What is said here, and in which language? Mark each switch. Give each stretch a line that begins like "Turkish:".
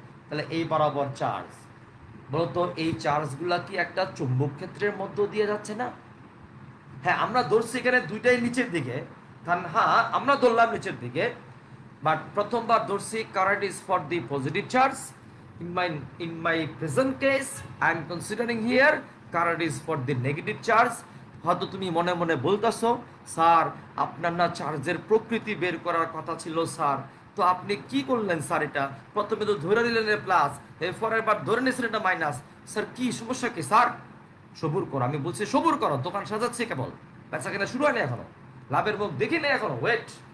Bangla: তাহলে এই বরাবর চার্জ, বলতো এই চার্জগুলা কি একটা চুম্বক ক্ষেত্রের মধ্য দিয়ে যাচ্ছে না? হ্যাঁ আমরা ধরছি এখানে দুইটাই নিচের দিকে, হ্যাঁ আমরা ধরলাম নিচের দিকে, বাট প্রথমবার ধরছি
English: Current is for the positive charge. in my present case I am considering here current is for the negative charge।
Bangla: হয়তো তুমি মনে মনে বলতেছো স্যার আপনার না চার্জের প্রকৃতি বের করার কথা ছিল স্যার, তো আপনি কি করলেন স্যার? এটা প্রথমে তো ধরে নিলেন প্লাস, এরপরের বার ধরে নিয়েছেন এটা মাইনাস। স্যার কি সমস্যা কি স্যার? সবুর করো, আমি বলছি সবুর করো, দোকান সাজাচ্ছি কেবল, বেচা কেনা শুরু হয়নি এখনো, লাভের মুখ দেখি নেই এখনো, ওয়েট।